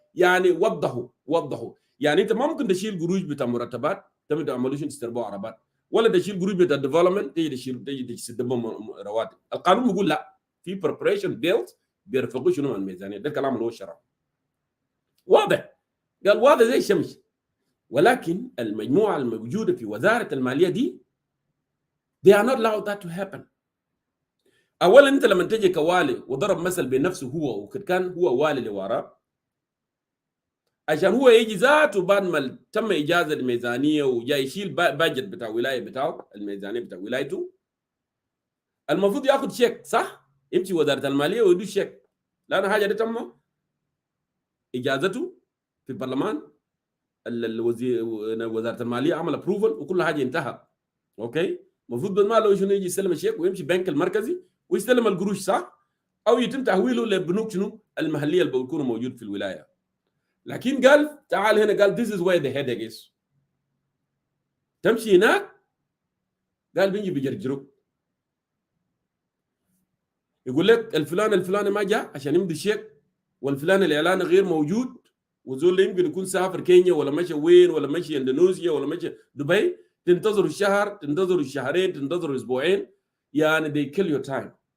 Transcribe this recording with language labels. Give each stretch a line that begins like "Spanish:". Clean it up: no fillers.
Arabic: يعني وضحوا يعني انت ما ممكن تشيل قروش بتاع مرتبات تم تعملوا شنو تستربوا عربات، ولا تشيل قروش بتاع الديفلوبمنت تيجي تسدبوا رواتب. القانون بيقول لا، في بريبريشن بيلز بيرفقوا شنو مع الميزانيه. ده الكلام اللي هو الشرع واضح، قال واضح زي الشمس. ولكن المجموعه الموجوده في وزاره الماليه دي
English: they are not allowed that to happen.
Arabic: اولا انت لما تجي كوالي وضرب مثل بنفسه هو وكان هو والي لوراه، عشان هو يجي ذاته بعد ما تم اجازه الميزانيه وجاي يشيل باجت بتاع ولايه بتاعه، الميزانيه بتاع ولايته، المفروض ياخذ شيك صح؟ يمشي وزاره الماليه ويدو شيك، لان حاجه دي تم اجازته في البرلمان، الوزير وزاره الماليه عمل ابروفل وكل حاجه انتهى. اوكي، المفروض بدل ما لو شنو يجي يستلم الشيك ويمشي البنك المركزي ويستلم القروش صح؟ او يتم تحويله للبنوك شنو المحليه اللي بيكونوا موجود في الولايه. لكن قال تعال هنا، قال
English: this is where the headache is.
Arabic: تمشي هناك قال بيجي بيجرجروك، يقول لك الفلان الفلاني ما جاء عشان يمضي شيك، والفلان الاعلان غير موجود، وزول يمكن يكون سافر كينيا ولا مشى وين ولا مشى اندونيسيا ولا مشى دبي، تنتظروا الشهر، تنتظروا الشهرين، تنتظروا اسبوعين، يعني
English: they kill your time.